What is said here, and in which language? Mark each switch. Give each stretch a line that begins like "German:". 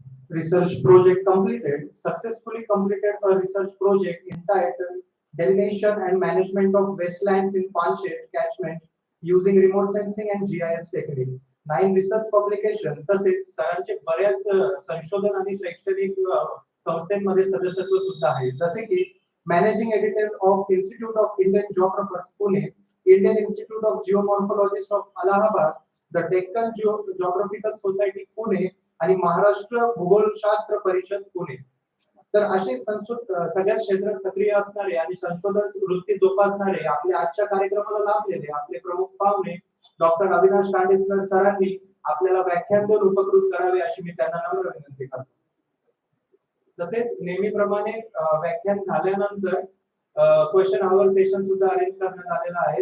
English: Research project completed. Successfully completed a research project entitled Delineation and Management of Wetlands in Panchayat Catchment using remote sensing and GIS techniques. 9 research publication.
Marathi: तसेच सरांचे बऱ्याच संशोधन आणि शैक्षणिक संस्थांमध्ये सदस्यत्व सुद्धा आहे. जसे की
English: Managing Editor of Institute of Indian Geographers, Pune, Indian Institute of Geomorphologists of Allahabad, the Deccan Geographical Society, Pune आणि महाराष्ट्र भूगोलशास्त्र परिषद पुणे.
Marathi: तर असे सगळ्या क्षेत्रात सक्रिय असणारे आणि संशोधन वृत्ती जोपासणारे आपल्या आजच्या कार्यक्रमाला लाभलेले आपले प्रमुख पाहुणे डॉक्टर अविनाश कांडेकर सरांनी आपल्याला व्याख्यान देऊन उपकृत करावे अशी मी त्यांना नम्र विनंती करतो. तसेच नेहमीप्रमाणे व्याख्यान झाल्यानंतर क्वेश्चन आवर सेशन सुद्धा अरेंज करण्यात आलेला आहे.